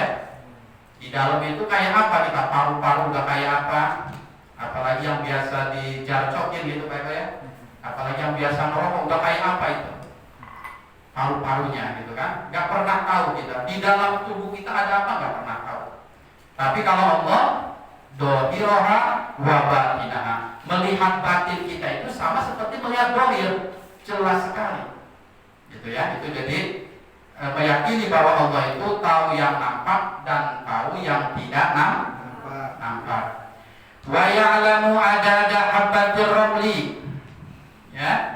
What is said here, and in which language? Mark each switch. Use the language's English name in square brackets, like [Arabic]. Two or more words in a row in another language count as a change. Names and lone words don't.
[Indonesian] Di dalam itu kayak apa kita, paru-paru udah kayak apa, apalagi yang biasa dijarcokin gitu Pak ya. Apalagi yang biasa ngerokok udah kayak apa itu, paru-parunya gitu kan, nggak pernah tahu kita. Di dalam tubuh kita ada apa nggak pernah tahu. Tapi kalau Allah [Arabic] ظاهرها وباطنها, [Indonesian] melihat batin kita itu sama seperti melihat dohir, jelas sekali gitu ya. Itu jadi meyakini bahwa Allah itu tahu yang nampak dan tahu yang tidak nampak. [Arabic] ويعلم عدد حبات الرمل ya.